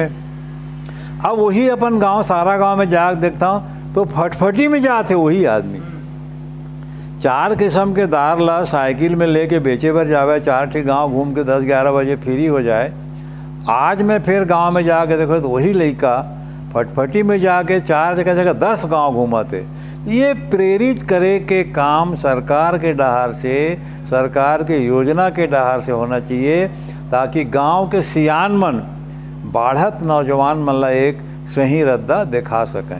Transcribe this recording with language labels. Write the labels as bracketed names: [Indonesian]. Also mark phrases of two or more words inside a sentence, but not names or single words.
[Chhattisgarhi] अब वही अपन गांव सारा गांव में जाकर देखता हूँ तो फटफटी में जाते वही आदमी 4 किस्म के दार ला साइकिल में लेके बेचे बर जावे। 4 ठी गांव घूम के 10-11 बजे फ्री हो जाए। आज मैं फिर गांव में जाके देखो तो वही लड़का फटफटी में जाके 4 जगह 10 गांव घूमाते। ये प्रेरित करे के काम सरकार के डहार से, सरकार के योजना के डहार से होना चाहिए ताकि गांव के सियान मन बाढ़त नौजवान मन ला एक सही रद्दा दिखा सकें।